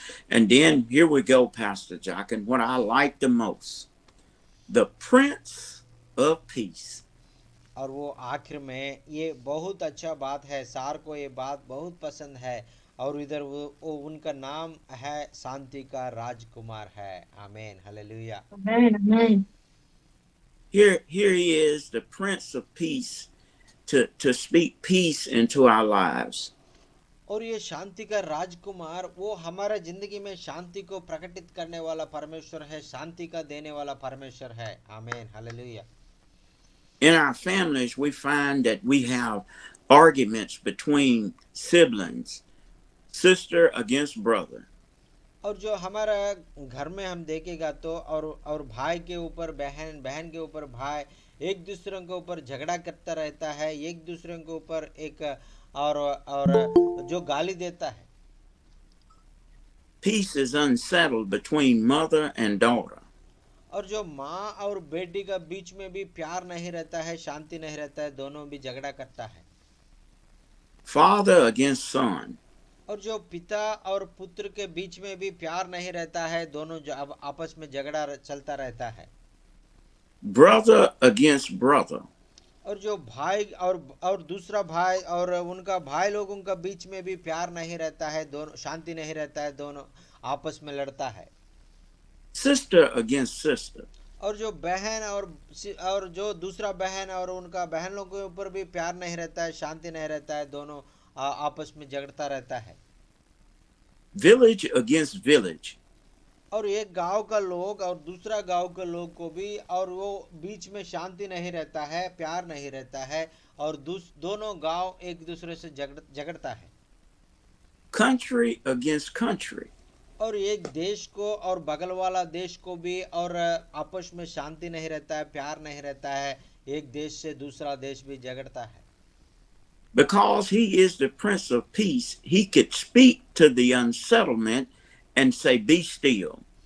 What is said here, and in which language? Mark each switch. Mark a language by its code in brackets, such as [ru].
[en] And then here we go, Pastor Jock, and what I like the most, the Prince of Peace. [hi] और वो आखिर में ये बहुत अच्छा बात है, सार को ये बात बहुत पसंद है और इधर वो उनका नाम है शांति का राजकुमार है। आमीन, hallelujah. [en] Amen. Here he is, the Prince of Peace, to speak peace into our lives. [hi] और ये शांति का राजकुमार वो हमारा जिंदगी में शांति को प्रकटित करने वाला परमेश्वर है, शांति का देने वाला परमेश्वर है। आमीन, hallelujah. [en] In our families, we find that we have arguments between siblings, sister against brother. [hi] और जो हमारा घर में हम देखेगा तो और भाई के ऊपर बहन, बहन के ऊपर भाई, एक दूसरे के ऊपर झगड़ा करता रहता है, एक दूसरे के ऊपर एक और जो गाली देता है। [en] Peace is unsettled between mother and daughter. [hi] और जो माँ और बेटी का बीच में भी प्यार नहीं रहता है, शांति नहीं रहता है, दोनों भी झगड़ा करता है। [en] Father against son. [hi] और जो पिता और पुत्र के बीच में भी प्यार नहीं रहता है, दोनों जो अब आपस में झगड़ा चलता रहता है। [en] Brother against brother. [hi] और जो भाई और दूसरा भाई और उनका भाई लोगों का बीच में भी प्यार नहीं रहता है, दोनों शांति नहीं रहता है, दोनों आपस में लड़ता है। [en] sister against sister. [hi] और जो बहन और जो दूसरा बहन और उनका बहन लोगों के ऊपर भी प्यार नहीं रहता है, शांति नहीं रहता है, दोनों आपस में झगड़ता रहता है। [en] Village against village. [hi] और एक गांव का लोग और दूसरा गांव के लोग को भी, और वो बीच में शांति नहीं रहता है, प्यार नहीं रहता है, और दोनों गांव एक दूसरे से झगड़ता है। [en] Country against country. [hi] और एक देश को और बगल वाला देश को भी, और आपस में शांति नहीं रहता है, प्यार नहीं रहता है, एक देश से दूसरा देश भी झगड़ता है। [en] Because he is the Prince of Peace, he could speak to the unsettlement and say, "Be still."